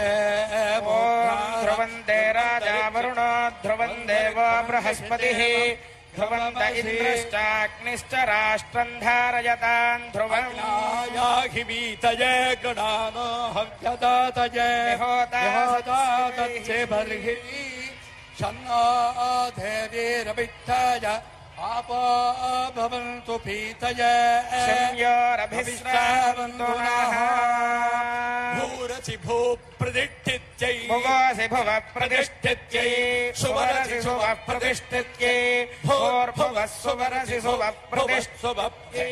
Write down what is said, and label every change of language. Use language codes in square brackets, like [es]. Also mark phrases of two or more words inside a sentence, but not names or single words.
[sa] ధ్రువం దే రాజా వరుణో ధ్రువం దేవో బృహస్పతిః ధ్రువం ఇంద్రశ్చాగ్నిశ్చ రాష్ట్రం ధారయతాం ధ్రువం యాహి వీతయే గణానో హవ్యదాతయే హోతాతచ్చే బర్హి షన్నో దేవీరవిత్తాయ आपो भवन्तु पीतये संयोरभिश्रावन्तु नः भूरसि भूप्रतिष्ठित्यै भुवसि भुवः प्रतिष्ठित्यै सुवरसि सुवः प्रतिष्ठित्यै भूर्भुवः सुवरसि सुवः प्रतिष्ठित्यै